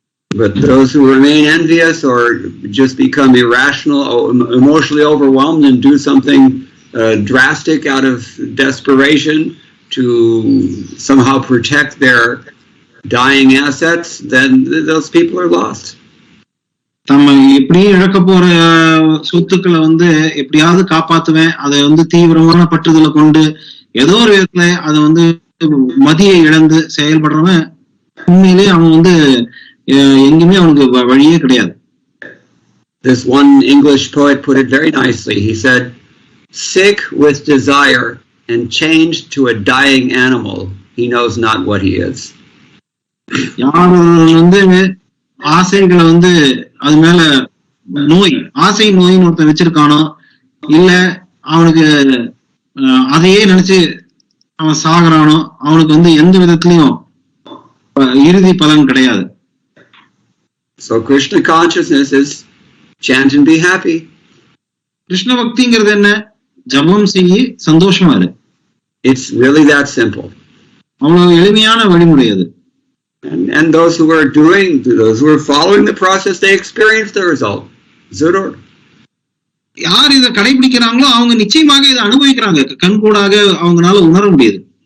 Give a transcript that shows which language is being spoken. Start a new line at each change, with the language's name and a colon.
English: But those who remain envious or just become irrational, emotionally overwhelmed and do something drastic out of desperation to somehow protect their dying assets, then those people are lost.
Tamil: நம்ம எப்படியும் இழக்க போற சொத்துக்களை வந்து எப்படியாவது காப்பாத்துவேன், அதை வந்து தீவிரமான பற்றுதலை கொண்டு ஏதோ ஒரு விதத்துல அதை வந்து மதியை இழந்து செயல்படுறவன் உண்மையிலே அவன் வந்து எங்குமே அவனுக்கு வழியே கிடையாது.
English: This one English poet put it very nicely. He said, "Sick with desire and changed to a dying animal, he knows not what he is."
Tamil: யார் வந்து ஆசைகளை வந்து அது மேல நோய், ஆசை நோயின்னு ஒருத்தன் வச்சிருக்கானோ, இல்ல அவனுக்கு அதையே நினைச்சு அவன் சாகுறானோ, அவனுக்கு வந்து எந்த விதத்திலையும் இறுதி பலன் கிடையாது.
English: So Krishna consciousness is chant and be happy.
Tamil: Krishna பக்திங்கிறது என்ன? ஜபம் செய்யி சந்தோஷமா இரு.
English: It's really that simple.
Tamil: அவ்வளவு எளிமையான வழிமுறை அது.
English: And those who are following the process, they experience the result.
Hindi: Zurur.
Tamil: யார் இதை கடைபிடிக்கிறாங்களோ அவங்க நிச்சயமாக இதை அனுபவிக்கிறாங்க, கண்கூடாக அவங்களால உணர முடியுது.